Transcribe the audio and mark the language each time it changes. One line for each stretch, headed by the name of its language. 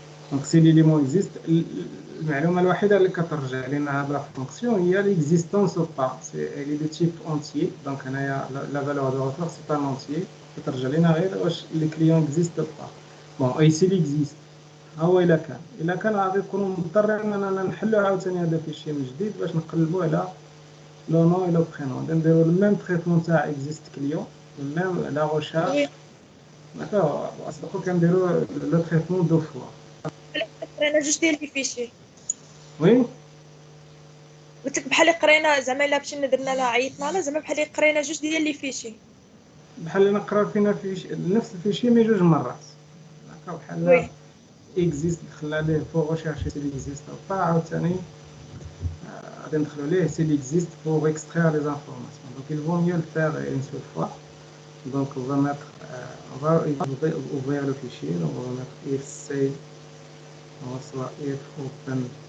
French: Donc si l'élément existe,
Arabic: المعلومة الوحيدة اللي كترجع لنا هاد لا فونكسيون هي
French: l'existence ou pas. Elle est de type entier. Donc هنايا la valeur de retour c'est un entier.
Arabic: كترجع لنا غير واش
French: le client existe ou pas. Bon, ici il existe.
Arabic: هو إلا كان غادي نكونوا مضطرين أننا نحلوا عاوتاني هذا الفيشي من جديد باش نقلبوا على لو نون و لو برينون. نديروا الميم تريتمون تاع اكزيست كليون، الميم لا ريشيرش. داكوغ كنديروا لو تريتمون دو فوا. انا جوج ديال الفيشي.
French: Oui,
Arabic: قلت لك بحال اللي قرينا زعما الا مشينا درنا لها عيطنا لها زعما بحال اللي قرينا جوج ديال لي فيشي. بحال نقرا فينا نفس الفيشي مي جوج مرات. بحال وي اكزيست دخلنا ليه
French: pour rechercher s'il existe ou pas
Arabic: عاوتاني غادي ندخلو ليه
French: s'il existe pour extraire les informations. Donc il vaut mieux le faire une seule fois. Donc on va mettre on va ouvrir le fichier. Donc on va mettre if save, on reçoit if open.